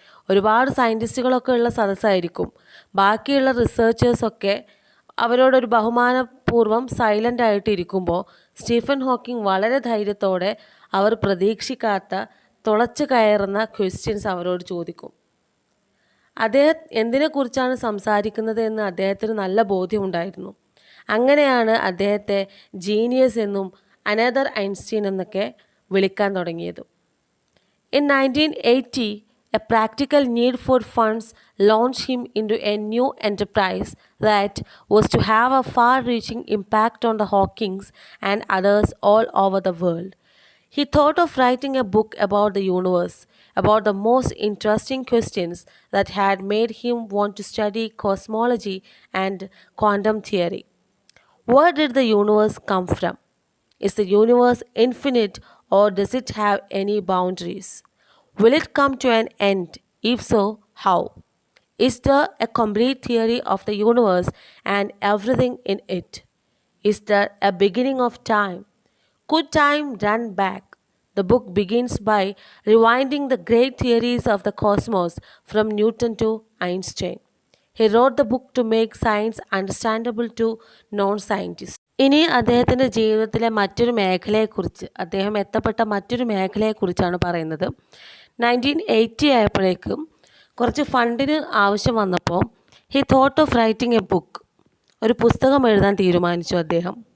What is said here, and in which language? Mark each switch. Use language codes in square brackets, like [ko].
[ml] ഒരുപാട് സയൻറ്റിസ്റ്റുകളൊക്കെ ഉള്ള സദസ്സായിരിക്കും. ബാക്കിയുള്ള റിസർച്ചേഴ്സൊക്കെ അവരോടൊരു ബഹുമാനപൂർവ്വം സൈലൻ്റ് ആയിട്ട് ഇരിക്കുമ്പോൾ സ്റ്റീഫൻ ഹോക്കിംഗ് വളരെ ധൈര്യത്തോടെ അവർ പ്രതീക്ഷിക്കാത്ത തുളച്ചു കയറുന്ന ക്വസ്റ്റ്യൻസ് അവരോട് ചോദിക്കും. അദ്ദേഹം എന്തിനെക്കുറിച്ചാണ് സംസാരിക്കുന്നത് എന്ന് അദ്ദേഹത്തിന് നല്ല ബോധ്യമുണ്ടായിരുന്നു. അങ്ങനെയാണ് അദ്ദേഹത്തെ ജീനിയസ് എന്നും [en] another Einstein [ml] എന്നൊക്കെ വിളിക്കാൻ തുടങ്ങിയത്. [en] In 1980, a practical need for funds launched him into a new enterprise that was to have a far-reaching impact on the Hawkings and others all over the world. He thought of writing a book about the universe, about the most interesting questions that had made him want to study cosmology and quantum theory. Where did the universe come from? Is the universe infinite, or does it have any boundaries? Will it come to an end? If so, how? Is there a complete theory of the universe and everything in it? Is there a beginning of time? Could time run back? The book begins by rewinding the great theories of the cosmos from Newton to Einstein. He wrote the book to make science understandable to non-scientists. [ml] ഇനി അദ്ദേഹത്തിൻ്റെ ജീവിതത്തിലെ മറ്റൊരു മേഖലയെക്കുറിച്ച്, അദ്ദേഹം എത്തപ്പെട്ട മറ്റൊരു മേഖലയെക്കുറിച്ചാണ് പറയുന്നത്. 1980 ആയപ്പോഴേക്കും കുറച്ച് ഫണ്ടിന് ആവശ്യം വന്നപ്പോൾ [en] he thought of writing a book, [ml] ഒരു പുസ്തകം എഴുതാൻ തീരുമാനിച്ചു അദ്ദേഹം.